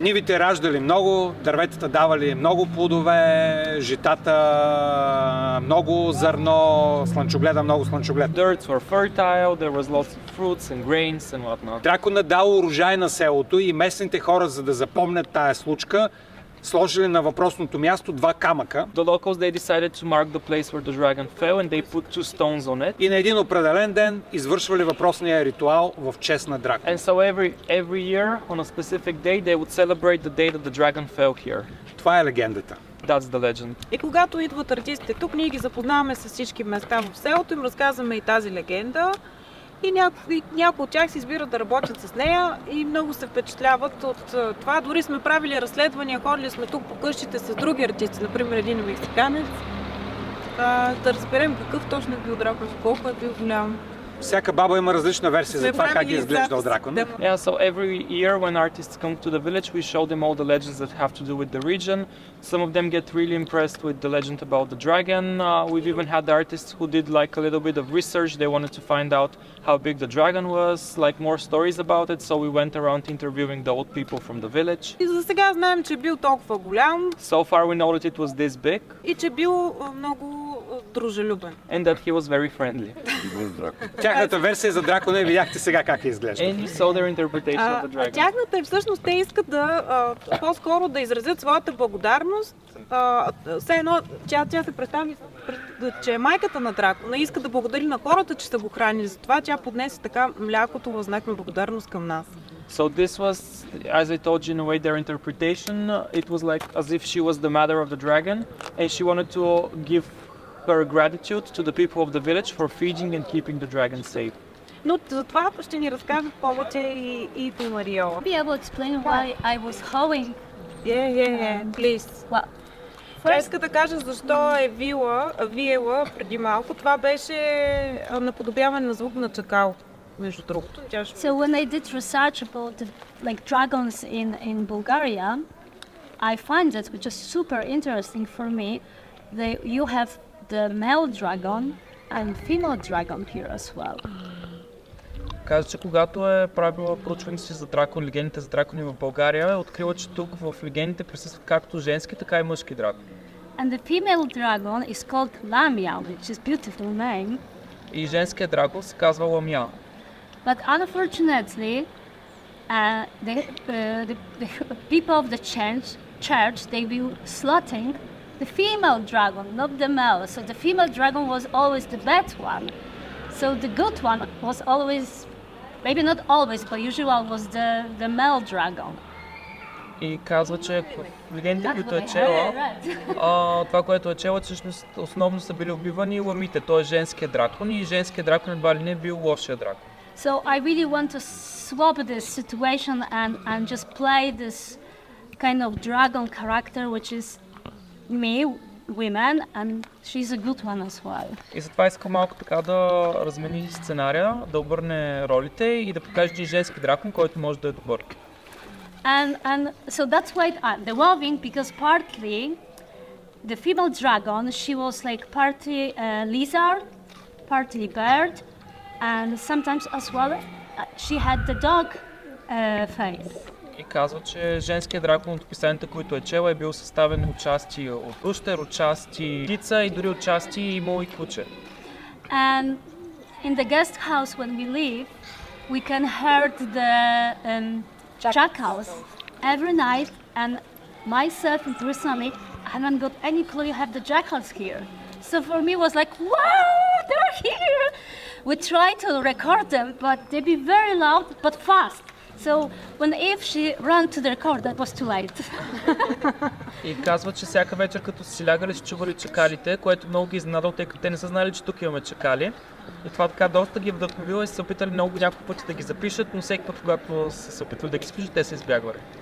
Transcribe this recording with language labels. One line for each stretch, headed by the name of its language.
Bulgarian: Нивите раждали много, дърветата давали много плодове, житата много зърно, слънчогледа много слънчоглед.
English: Dirts were fertile, there was lots of fruits and grains and whatnot.
Bulgarian: Дракона дал урожай на селото и местните хора, за да запомнят тая случка, сложили на въпросното място два камъка.
English: The locals, they decided to mark the place where the dragon fell and they put two stones on it.
Bulgarian: И на един определен ден извършвали въпросния ритуал в чест на дракона.
English: And so every year on a specific day they would celebrate the day that the dragon fell here.
Bulgarian: Това е легендата.
English: That's the legend.
Bulgarian: И когато идват артистите тук, ние ги запознаваме с всички места в селото, им разказваме и тази легенда. И някои от тях се избират да работят с нея и много се впечатляват от това. Дори сме правили разследвания, ходили сме тук по къщите с други артисти, например един мексиканец, да разберем какъв точно е бил дракон, колко е бил голям. Всяка баба има различна версия за това как е изглеждал дракон.
English: Yeah, so every year when artists come to the village, we show them all the legends that have to do with the region. Some of them get really impressed with the legend about the dragon. We've even had artists who did like a little bit of research. They wanted to find out how big the dragon was, like more stories about it. So we went around interviewing the old people from the village.
Bulgarian: И за сега знаем, че е бил толкова голям.
English: So far we know that it was this big.
Bulgarian: И че е бил много дружелюбен.
English: And that he was very friendly.
Bulgarian: Тяхната версия за дракона и видяхте сега как е изглежда.
English: And you saw their interpretation of the dragon.
Bulgarian: Тяхната е всъщност, те искат да по-скоро да изразят своята благодарност. Все едно, тя се представи, че е майката на дракона и иска да благодари на хората, че са го хранили. Затова тя поднесе така млякото в знак на благодарност към нас.
English: So this was, as I told you in a way, their interpretation. It was like as if she was the mother of the dragon and she wanted to give her gratitude to the people of the village for feeding and keeping the dragon safe.
Bulgarian: Но за това ще ни разкаже повече и ти, Мариола.
English: Be able to explain why I was hoeing. Yeah, please. Well,
Bulgarian: Тя иска да каже защо е виела преди малко. Това беше наподобяване на звук на чакал, между другото.
English: So when I did research about the, like dragons in Bulgaria, I find that which is super interesting for me. You have the male dragon and female dragon here as well.
Bulgarian: Каза, че когато е правила проучването си за дракон, легендите за дракони в България, е открила, че тук в легендите присъстват както женски, така и мъжки дракони.
English: And the female dragon is called Lamia, which is beautiful name.
Bulgarian: И женският дракон се казва Ламя.
English: But unfortunately, the people of the church they were slaughtering the female dragon, not the male. So the female dragon was always the bad one. So the good one was always, maybe not always, but usually was the male dragon.
Bulgarian: И казва, че в легендите, които е чела, това, което е чела, че основно са били убивани ламите, т.е. женският дракон, и женският дракон едва ли не е бил лошия дракон.
English: So I really want to swap this situation and just play this kind of dragon character, which is me, women, and she's a good one as well.
Bulgarian: И затова искам малко така да размени сценария, да обърне ролите и да покаже, че женски дракон, който може да е добър.
English: And so that's why the wolving, because partly the female dragon, she was like partly lizard, partly bird, and sometimes as well she had the dog face.
Bulgarian: И казва, че женският дракон от описанията, които е чела, е бил съставен отчасти от ущер, отчасти птица и дори отчасти имало и куче.
English: And in the guest house when we live, we can hear the jackals every night, and myself personally, I haven't got any clue you have the jackals here. So for me it was like, wow, they're here! We try to record them, but they be very loud but fast. So when if she ran to the record, that was too late.
Bulgarian: И казва, че всяка вечер като си лягали, ще чували чакалите, което много ги изненадало, тъй като те не са знали, че тук имаме чакали. И това така доста ги е вдъхновило и са се опитали много няколко пъти да ги запишат, но всеки път, когато са се опитвали да ги запишат, те са избягвали.